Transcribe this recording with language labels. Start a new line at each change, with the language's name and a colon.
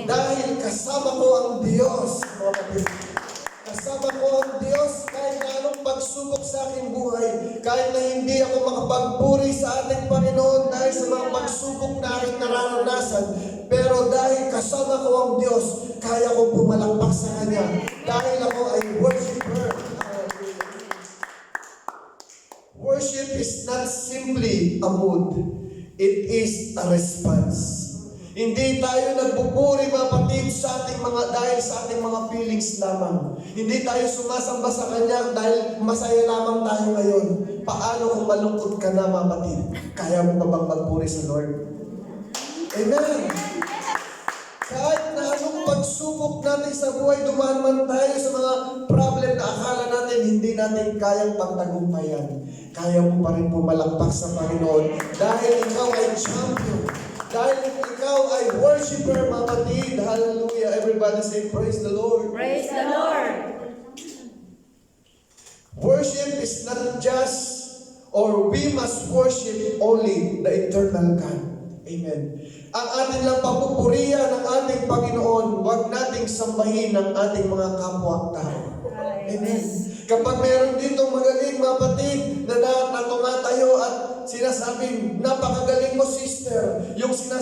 Filipino: Dahil kasama ko ang Diyos, mga kapatid. Kasama ko ang Diyos kahit na anong pagsubok sa aking buhay. Kahit na hindi ako makapagpuri sa ating Panginoon dahil sa mga pagsubok na aking nararanasan. Pero dahil kasama ko ang Diyos, kaya kong pumalakpak sa Kanya. Dahil ako ay worshiper.
English: Worship is not simply a mood. It is a response.
Filipino: Hindi tayo nagpupuri, mga kapatid, dahil sa ating mga feelings lamang. Hindi tayo sumasamba sa Kanya dahil masaya lamang tayo ngayon. Paano kung malungkot ka na, mga kapatid? Kaya mo pa bang magpuri sa Lord? Amen! Kahit na anong pagsubok natin sa buhay, dumaan man tayo sa mga problem na akala natin hindi natin kayang pagtagumpayan. Kaya mo pa rin pumalakpak sa Panginoon dahil ikaw ay champion. Dahil ikaw ay worshiper, mga kapatid.
English: Hallelujah. Everybody say, praise the Lord. Praise the Lord. Worship is not just, or we must worship only the eternal God.
Filipino: Amen. Ang ating lang papupurihan ng ating Panginoon, huwag nating sambahin ng ating mga kapwa-tao. Amen. Kapag meron dito magaling, mga kapatid, na tumatayo at sinasabing, napakagaling mo, sister. Yung sinasabi